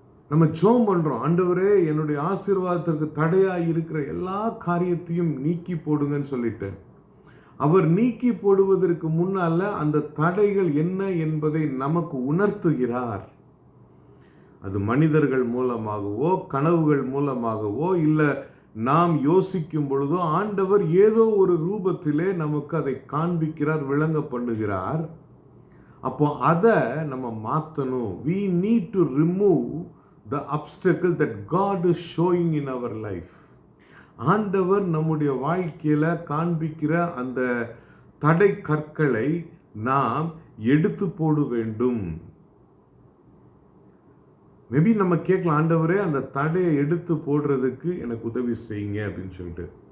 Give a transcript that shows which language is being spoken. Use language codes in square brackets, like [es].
[ta] நம்ம ஜெபம் பண்றோம், ஆண்டவரே என்னுடைய ஆசீர்வாதத்திற்கு தடையாய் இருக்கிற எல்லா காரியத்தையும் நீக்கி போடுங்கன்னு சொல்லிட்டு, அவர் நீக்கி போடுவதற்கு முன்னால அந்த தடைகள் என்ன என்பதை நமக்கு உணர்த்துகிறார். அது மனிதர்கள் மூலமாகவோ கனவுகள் மூலமாகவோ இல்ல நாம் யோசிக்கும் பொழுதோ ஆண்டவர் ஏதோ ஒரு ரூபத்திலே நமக்கு அதை காண்பிக்கிறார், விளங்க பண்ணுகிறார். அப்போ அதை நம்ம மாற்றணும். [en] We need to remove the obstacle that God is showing in our life. [ta] ஆண்டவர் நம்முடைய வாழ்க்கையில காண்பிக்கிற அந்த தடை கற்களை நாம் எடுத்து போட வேண்டும். மேபி நம்ம கேட்கலாம், ஆண்டவரே அந்த தடையை எடுத்து போடுறதுக்கு எனக்கு உதவி செய்யுங்க அப்படின்னு சொல்லிட்டு.